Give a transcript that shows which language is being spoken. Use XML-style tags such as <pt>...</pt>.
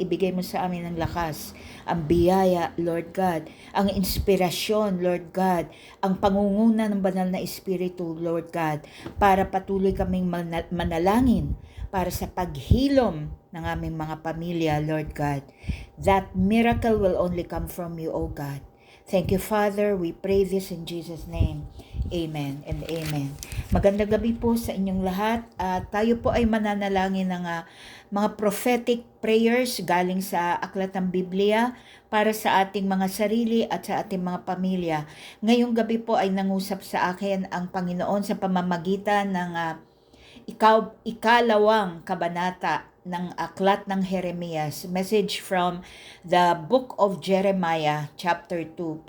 <tl>Ibigay mo sa amin ang lakas, ang biyaya, Lord God, ang inspirasyon, Lord God, ang pangunguna ng banal na Espiritu, Lord God, para patuloy kaming manalangin para sa paghilom ng aming mga pamilya, Lord God.</tl> <en>That miracle will only come from you, O God. Thank you, Father. We pray this in Jesus' name.</en> <tl>Amen and amen. Magandang gabi po sa inyong lahat. Tayo po ay mananalangin ng mga prophetic prayers galing sa aklat ng Biblia para sa ating mga sarili at sa ating mga pamilya. Ngayong gabi po ay nangusap sa akin ang Panginoon sa pamamagitan ng ikalawang kabanata ng aklat ng Jeremias,</tl> <en>message from the book of Jeremiah chapter 2.</en>